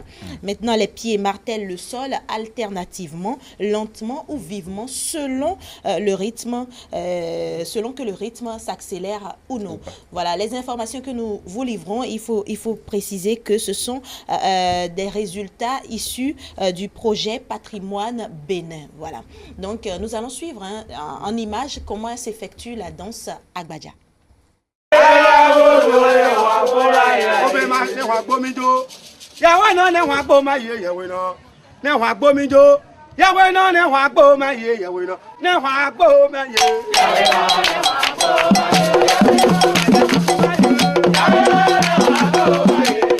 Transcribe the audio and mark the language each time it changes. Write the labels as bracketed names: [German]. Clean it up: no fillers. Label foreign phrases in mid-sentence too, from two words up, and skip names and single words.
[French] Maintenant, les pieds martèlent le sol alternativement, lentement ou vivement, selon le rythme, selon que le rythme s'accélère ou non. Voilà, les informations que nous vous livrons, il faut préciser que ce sont des résultats issus du projet Patrimoine Bénin. Voilà. Donc, nous allons suivre en images comment s'effectue la danse Agbadja. [Fon] Yahweh no ne wa gbo ma ye Yahweh no ne wa gbo mi jo Yahweh no ne wa gbo ma ye Yahweh no ne wa gbo ma ye Yahweh no ne wa gbo ma ye Yahweh no ne wa gbo ma ye